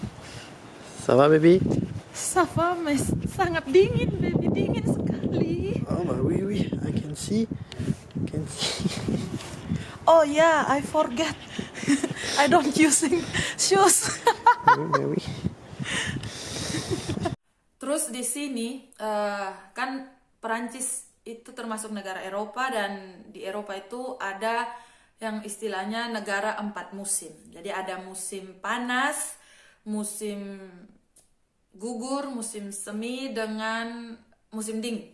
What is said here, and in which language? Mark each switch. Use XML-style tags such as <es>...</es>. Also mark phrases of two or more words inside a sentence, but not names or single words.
<fr>Ça va baby? Ça va, mais</fr> <id>sangat dingin baby, dingin sekali.</id> <en>see? You can see. Oh yeah, I forget. I don't using shoes. Maybe.</en> <id>Terus di sini kan Perancis itu termasuk negara Eropa, dan di Eropa itu ada yang istilahnya negara 4 musim. Jadi ada musim panas, musim gugur, musim semi, dengan musim dingin.</id>